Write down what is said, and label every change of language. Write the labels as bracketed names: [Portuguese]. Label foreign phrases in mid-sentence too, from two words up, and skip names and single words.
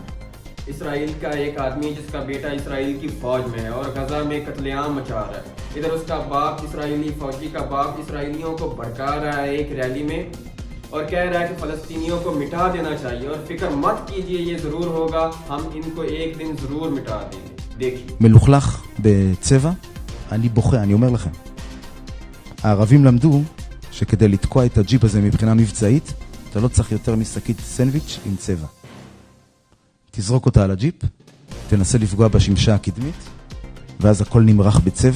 [Urdu] اسرائیل کا ایک آدمی جس کا بیٹا اسرائیل کی فوج میں ہے اور غزہ میں قتل عام مچا رہا ہے. ادھر اس کا باپ, اسرائیلی فوجی کا باپ, اسرائیلیوں کو بھڑکا رہا ہے ایک ریلی میں اور کہہ رہا ہے کہ فلسطینیوں کو مٹا دینا چاہیے, اور فکر مت کیجئے یہ ضرور ہوگا, ہم ان کو ایک דין ضرور مٹا دیں گے. دیکھیے [Hebrew] מלוכלך בצבע, אני בוכה, אני אומר לכם. הערבים למדו שכדי לתקוע את הג'יפ הזה מבחינה מבצעית, אתה לא צריך יותר משקית סנדוויץ' עם צבע. תזרוק אותה על הג'יפ, תנסה לפגוע בשמשה הקדמית, ואז הכל נמרח בצבע.